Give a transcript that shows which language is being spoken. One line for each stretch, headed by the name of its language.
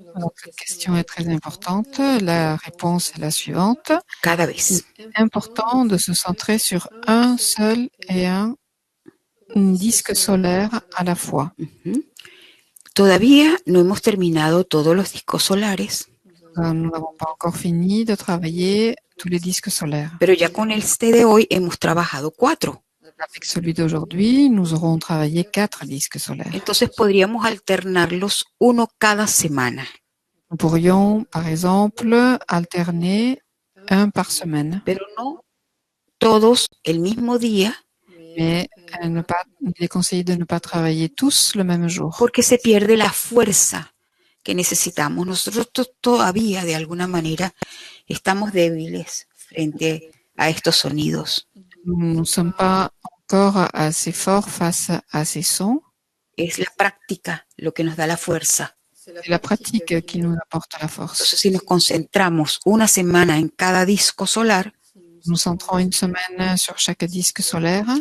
French: Alors, cette question est très importante. La réponse est la suivante.
Spanish: Cada vez.
French: C'est important de se centrer sur un seul et un disque solaire à la fois.
Spanish: Todavía no hemos terminado todos los discos solares.
French: Nous n'avons pas encore fini de travailler tous les disques solaires.
Spanish: Pero ya con este de hoy hemos trabajado 4.
French: Avec celui d'aujourd'hui, nous aurons travaillé 4 disques solaires.
Spanish: Entonces podríamos alternarlos uno cada semana.
French: Nous pourrions, par exemple, alterner un par semaine,
Spanish: Pero no todos el mismo día,
French: mais il est conseillé de ne pas travailler tous le même jour.
Spanish: porque se pierde la fuerza que necesitamos. Nosotros todavía, de alguna manera, estamos débiles frente a estos sonidos.
French: Nous ne sommes pas encore assez forts face à ces sons.
Spanish: Es la práctica lo que nos da la fuerza.
French: C'est la pratique qui nous apporte la force.
Spanish: Entonces, si nos concentramos una semana en cada disco solar,
French: Nous centrons une semaine sur chaque disque solaire.